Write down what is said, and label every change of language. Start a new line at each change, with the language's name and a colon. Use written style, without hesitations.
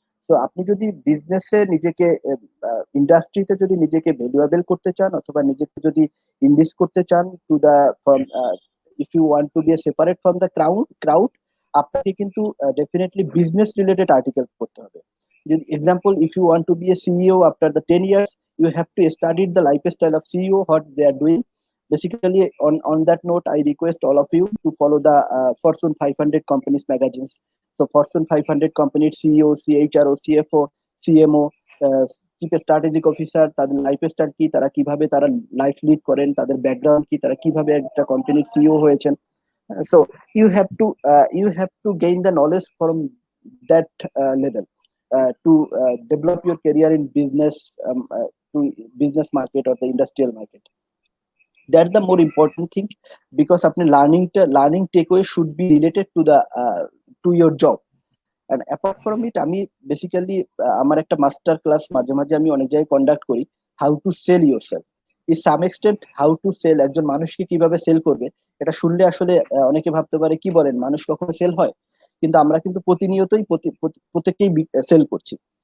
Bangla: তো আপনি যদি বিজনেসে নিজেকে, ইন্ডাস্ট্রিতে যদি নিজেকে ভ্যালুয়েবল করতে চান অথবা নিজেকে যদি ইনভেস্ট করতে চান to the from,
English: if you want to be separate from the crowd,
Bangla: আপনাকে কিন্তু ডেফিনেটলি বিজনেস রিলেটেড আর্টিকেল করতে হবে।
English: Example, if you want to be a CEO after the 10 years, you have to study the lifestyle of CEO, what they are doing. Basically, on that note, I request all of you to follow the Fortune 500 companies magazines.
Bangla: So Fortune 500 companies CEO, CHRO, CFO, CMO, chief strategic officer, তাদের life style কি, তারা কিভাবে তারা life lead করেন, তাদের background কি, তারা কিভাবে একটা কোম্পানির সিইও হয়েছেন।
English: So you have to gain the knowledge from that level to develop your career in business, to business market or the industrial market. That's the more important thing, because আপনি learning takeaway should be related to your job.
Bangla: And apart from it, আমি basically আমার একটা master class মাঝে মাঝে আমি অনেক জায়গায় conduct করি,
English: How to sell yourself. Is some extent how to sell,
Bangla: একজন মানুষকে কিভাবে সেল করবে। এটা শুনলে আসলে অনেকে ভাবতে পারে কি বলেন, মানুষ কখনো সেল হয়? কিন্তু আমরা কিন্তু প্রতিনিয়তই প্রত্যেককেই সেল করছি।